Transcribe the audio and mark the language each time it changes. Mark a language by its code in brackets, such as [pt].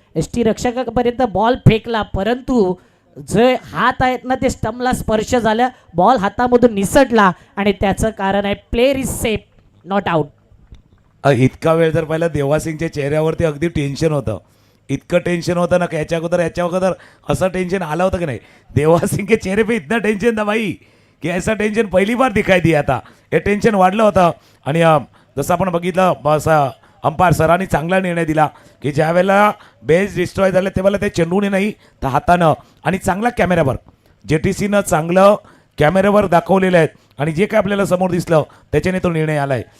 [mr] ST रक्षकापर्यंत ball फेकला, परंतु जे हात आहेत ना ते स्टंपला स्पर्श झाला, बॉल हातामधून निसटला आणि त्याचं कारण आहे [en] Player is safe not out. [mr] इतका वेळ जर पाहिलं देवासिंगच्या चेहऱ्यावरती अगदी टेन्शन होतं. इतकं टेंशन होतं ना की याच्या अगोदर असं टेंशन आलं होतं की नाही. [hi] देवासिंग के चेहरे पे इतना टेंशन था भाई की ऐसा टेंशन पहिली बार दिखाई दिया आता. [mr] हे टेन्शन वाढलं होतं. आणि जसं आपण बघितलं असं अंपायर सरांनी चांगला निर्णय दिला की ज्या वेळेला बेस डिस्ट्रॉय झाले तेव्हा ते चेंडूने नाही तर हातानं आणि चांगला कॅमेऱ्यावर JTCनं चांगलं कॅमेऱ्यावर दाखवलेलं आहेत आणि जे काय आपल्याला समोर दिसलं त्याच्याने तो निर्णय आला आहे.